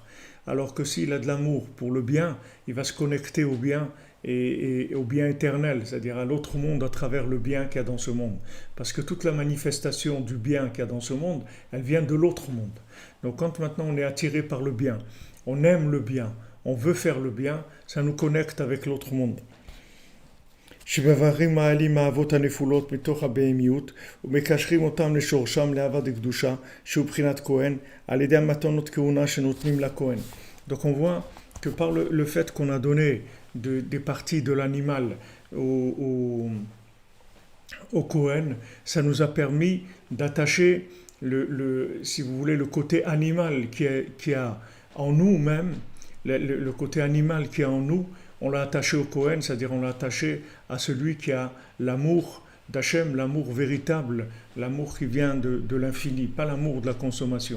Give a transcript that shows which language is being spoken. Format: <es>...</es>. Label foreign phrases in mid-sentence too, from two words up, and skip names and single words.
<fr>Alors que s'il a de l'amour pour le bien, il va se connecter au bien et au bien éternel, c'est-à-dire à l'autre monde à travers le bien qu'il y a dans ce monde. Parce que toute la manifestation du bien qu'il y a dans ce monde, elle vient de l'autre monde. Donc quand maintenant on est attiré par le bien, on aime le bien, on veut faire le bien, ça nous connecte avec l'autre monde.</fr> <he>שמבררים מעלים האבות הנפולות מתוך הבהמיות ומקשרים אותם לשורשם לאהבה דקדושה שהוא בחינת כהן על ידי המתנות כהונה שנותנים לכהן.</he> <fr>Donc on voit que par le fait qu'on a donné des parties de l'animal au Kohen, ça nous a permis d'attacher si vous voulez, le côté animal qui a en nous-mêmes, le côté animal qui est en nous, on l'a attaché au Kohen, c'est-à-dire on l'a attaché à celui qui a l'amour d'Hachem, l'amour véritable, l'amour qui vient de l'infini, pas l'amour de la consommation.</fr>